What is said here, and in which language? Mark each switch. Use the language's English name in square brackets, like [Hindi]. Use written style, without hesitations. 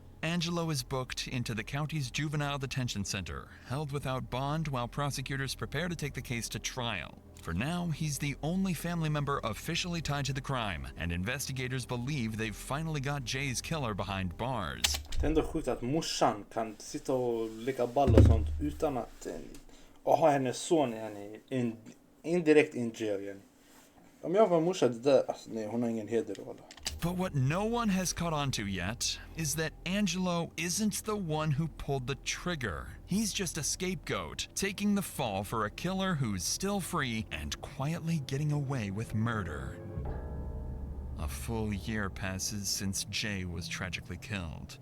[English] Angelo is booked into the county's juvenile detention center, held without bond while prosecutors prepare to take the case to trial. For now, he's the only family member officially tied to the crime, and investigators believe they've finally got Jay's killer behind bars. [Swedish] Det är ändå sjukt att morsan kan sitta och leka ball och sånt utan att ha hennes son indirekt [English] in jail. [Swedish] Om jag var morsa, det där, alltså, nej, hon har ingen heder att hålla. [English] But what no one has caught on to yet is that Angelo isn't the one who pulled the trigger. He's just a scapegoat, taking the fall for a killer who's still free and quietly getting away with murder. A full year passes since Jay was tragically killed.